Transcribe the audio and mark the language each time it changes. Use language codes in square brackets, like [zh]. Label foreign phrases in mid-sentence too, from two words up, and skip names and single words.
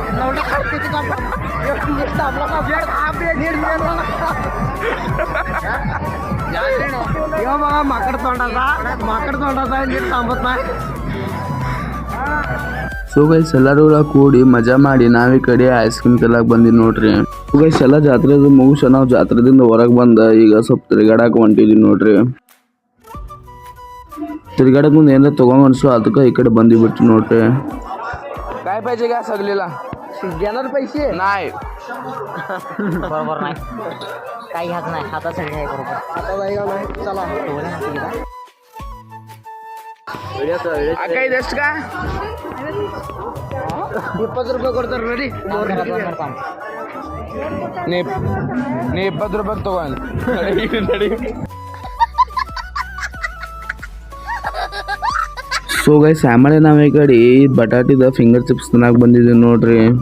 [mr] माकड तोंडाचा नीट थांबत नाही. [en] so guys [kn] ಎಲ್ಲರೂ ಕೂಡಿ ಮಜಾ ಮಾಡಿ ನಾವೀ ಕಡೆ ಐಸ್ ಕ್ರೀಮ್ ತಿನ್ನಕ್ಕೆ ಬಂದಿದ್ದು ನೋಡ್ರಿ. ಗೈಸ್ ಎಲ್ಲ ಜಾತ್ರೆದು ಮುಗಿಸ ನಾವು ಜಾತ್ರೆದಿಂದ ಹೊರಗೆ ಬಂದ ಈಗ ಸ್ವಲ್ಪ ತಿರುಗಾಡಕ್ಕೆ ಹೊಂಟಿದ್ವಿ ನೋಡ್ರಿ. ತಿರುಗಾಡಕ್ಕೆ ಮುಂದೆ ಏನಾರ ತಗೊಂಡ್ ಅನ್ಸು ಅದಕ್ಕೆ ಈ कड़े ಬಂದಿ ಬಿಟ್ಟು ನೋಡ್ರಿ. [mr] काय पाहिजे का सगळीला घेणार पैसे नाही बरोबर नाही काही घ्यायचं नाही आता सगळे आहे बरोबर आता जायगा नाही चला काही देस का [kn] 20 रुपये ಕೊಡ್ತಾರೆ ನೋಡಿ ನೀ 20 ರೂಪಾಯಿ ತಗೊಂಡು ನಡಿ. [en] so guys [kn] ಆಮೇಲೆ ನಾವು ಈ ಕಡೆ ಬಟಾಟಿದ [en] finger chips [kn] ತಿನ್ನಕ್ಕೆ ಬಂದಿದ್ದೀವಿ ನೋಡ್ರಿ.